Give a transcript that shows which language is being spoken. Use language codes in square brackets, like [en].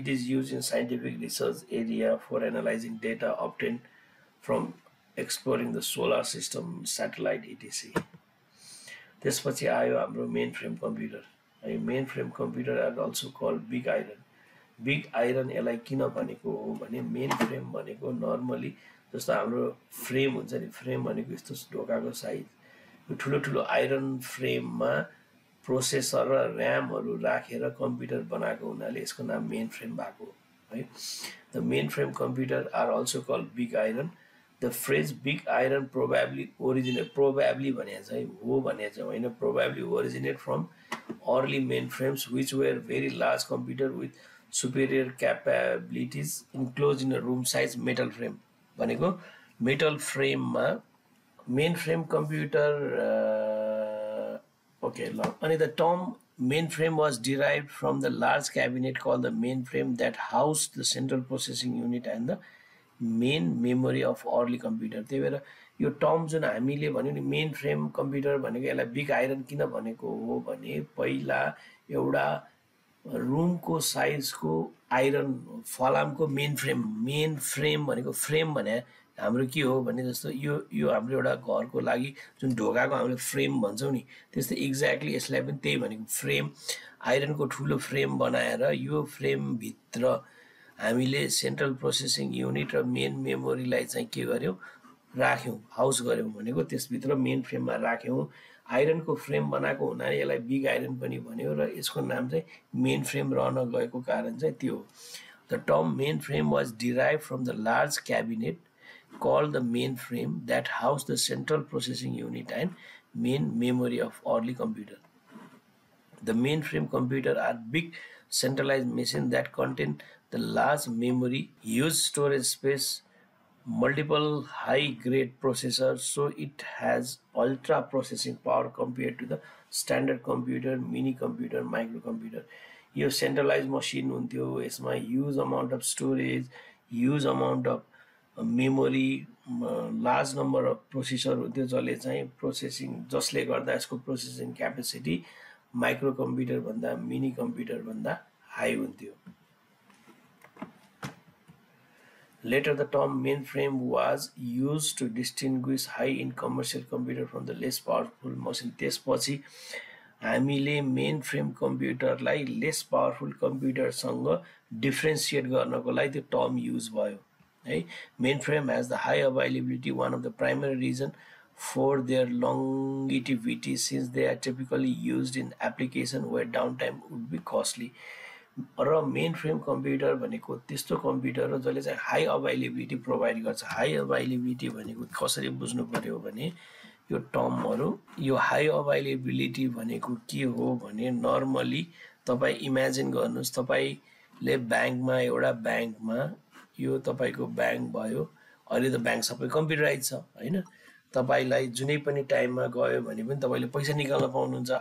[en] It is use in scientific research area for analysing data obtain from exploring the solar system, satellite etc. [ne] त्यसपछि आयो हाम्रो main frame computer. [en] Main frame computer are also called big iron. [ne] Big iron यसलाई किन भनेको हो भने main frame भनेको normally जस्तो हाम्रो फ्रेम हुन्छ नि, फ्रेम भनेको यस्तो ढोकाको साइज, यो ठुलो ठुलो आइरन फ्रेममा प्रोसेसर र र्यामहरु राखेर कम्प्युटर बनाएको हुनाले यसको नाम मेन फ्रेम भएको है। [en] The main frame computer are also called big iron. The phrase big iron probably originate, [ne] probably भने चाहिँ हो भने चाहिँ होइन, [en] probably originate from early main frames which were very large computer with superior capabilities enclose in a room size metal frame [ne] भनेको metal फ्रेममा main frame computer. [en] Okay, and the term mainframe was derived from the large cabinet called the mainframe that housed the central processing unit and the main memory of early computer. [ne] त्यही भएर यो term जुन हामीले भन्यो नि main frame computer भनेको यसलाई big iron किन भनेको हो भने पहिला एउटा रुमको साइजको आइरन फलामको मेन फ्रेम भनेको फ्रेम भने हाम्रो के हो भने जस्तो यो हाम्रो एउटा घरको लागि जुन ढोकाको हामीले फ्रेम भन्छौं नि, त्यस्तै एक्ज्याक्टली यसलाई पनि त्यही भनेको फ्रेम, आइरनको ठुलो फ्रेम बनाएर यो फ्रेम भित्र हामीले सेन्ट्रल प्रोसेसिङ युनिट र मेन मेमोरीलाई चाहिँ के गर्यौं, राख्यौं, हाउस गर्यौं भनेको त्यसभित्र मेन फ्रेममा राख्यौं। आइरनको फ्रेम बनाएको हुनाले यसलाई बिग आइरन पनि भन्यो र यसको नाम चाहिँ मेन फ्रेम रहन गएको कारण चाहिँ त्यो हो। [en] The term main frame was derived from the large cabinet called the mainframe that housed the central processing unit and main memory of early computer. The mainframe computer are big centralized machines that contain the large memory, huge storage space, multiple high-grade processors, so it has ultra processing power compared to the standard computer, mini computer, microcomputer. [ne] यो centralized machine हुन्थ्यो, यसमा [en] huge amount of storage, huge amount of [ne] memory, large number of processor हुन्थ्यो जसले चाहिँ processing, जसले गर्दा यसको processing capacity micro computer भन्दा मिनी कम्प्युटर भन्दा हाई हुन्थ्यो। [en] Later the term mainframe was used to distinguish high-end commercial computer from the less powerful machine. [ne] त्यसपछि हामीले main frame कम्प्युटरलाई lace powerful कम्प्युटरसँग differentiate गर्नको लागि त्यो टर्म युज भयो है। [en] Mainframe has the high availability, one of the primary reason for their longevity since they are typically used in application where downtime would be costly. [ne] र main frame computer भनेको त्यस्तो computer हो जसले चाहिँ high availability provide गर्छ। High availability भनेको कसरी बुझ्नु पर्यो भने यो टर्महरु, यो हाई अभाइलेबिलिटी भनेको के हो भने नर्मली तपाई इमेजिन गर्नुस्, तपाईले बैंकमा, एउटा बैंकमा यो तपाईको बैंक भयो, अहिले त बैंक सबै कम्प्युटराइज छ हैन, तपाईलाई जुनै पनि टाइममा गयो भने पनि तपाईले पैसा निकाल्न पाउनुहुन्छ।